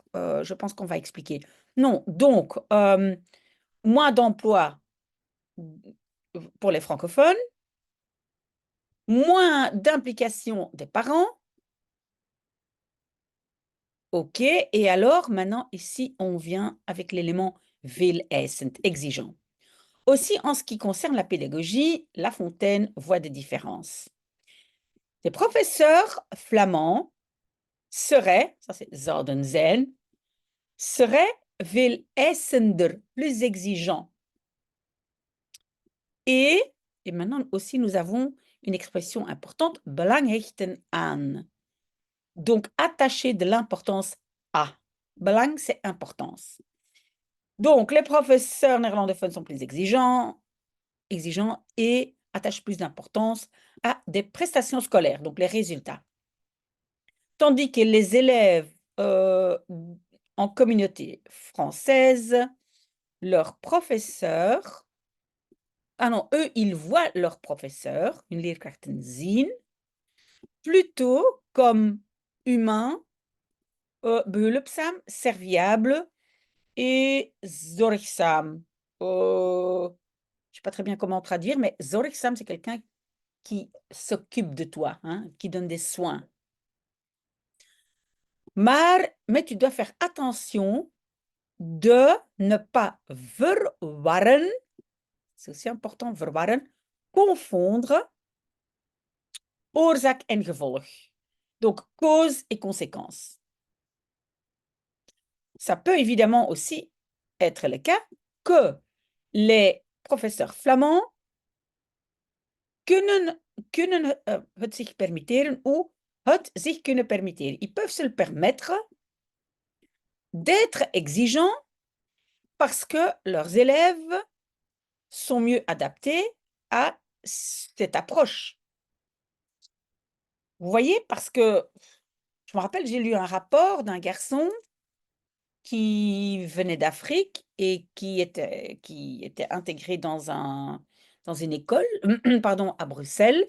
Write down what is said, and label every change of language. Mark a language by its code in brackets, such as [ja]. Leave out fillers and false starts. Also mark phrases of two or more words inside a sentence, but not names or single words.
[fr] Je pense qu'on va expliquer. Non, donc, moins d'emplois pour les francophones, moins d'implication des parents. OK, et alors, maintenant, ici, on vient avec l'élément [nl] veel eisend, [fr] exigeant. Aussi, en ce qui concerne la pédagogie, La Fontaine voit des différences. Les professeurs flamands seraient, ça c'est [nl] zouden zijn, [fr] seraient [nl] veel eisender, [fr] plus exigeants. Et maintenant aussi, nous avons une expression importante, [nl] belang hechten aan. [fr] Donc, attacher de l'importance à. Belang, c'est importance. Donc, les professeurs néerlandophones sont plus exigeants et attachent plus d'importance à des prestations scolaires, donc les résultats. Tandis que les élèves en communauté française, leurs professeurs, ah non, eux, ils voient leurs professeurs, une [nl] leerkrachten zien, [fr] plutôt comme humains, behulpzaam, serviables et zorgzaam. Je ne sais pas très bien comment traduire, mais zorgzaam, c'est quelqu'un qui s'occupe de toi, hein, qui donne des soins. Mais tu dois faire attention de ne pas verwarren, c'est aussi important, verwarren, confondre [nl] oorzaak en gevolg. [fr] Donc, cause et conséquence. Ça peut évidemment aussi être le cas que les professeurs flamands [nl] kunnen het zich permitteren [fr] ou [nl] het zich kunnen permitteren. [fr] Ils peuvent se le permettre d'être exigeants parce que leurs élèves sont mieux adaptés à cette approche. Vous voyez, parce que je me rappelle, j'ai lu un rapport d'un garçon qui venait d'Afrique et qui était intégré dans une école, pardon, à Bruxelles.